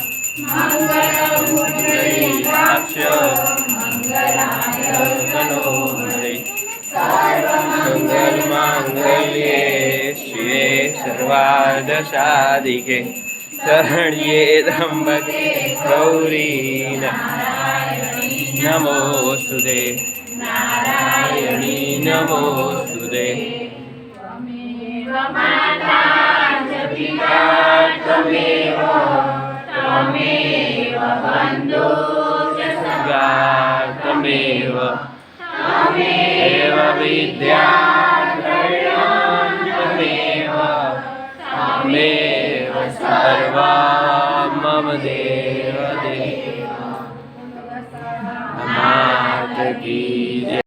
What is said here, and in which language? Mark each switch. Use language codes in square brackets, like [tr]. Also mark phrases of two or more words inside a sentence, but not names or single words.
[sa] મંગલાક્ષ તનોહરે મંગલમાંગલ્યે શિવે સર્વાર્થસાધિકે શરણ્યે ત્રંબકે ગૌરી નમોસ્તુતે નારાયણી નમોસ્તુતે त्वमेव एव विद्यात्रयं त्वमेव त्वमेव सर्वा मम देव देव [hi] मात की जय।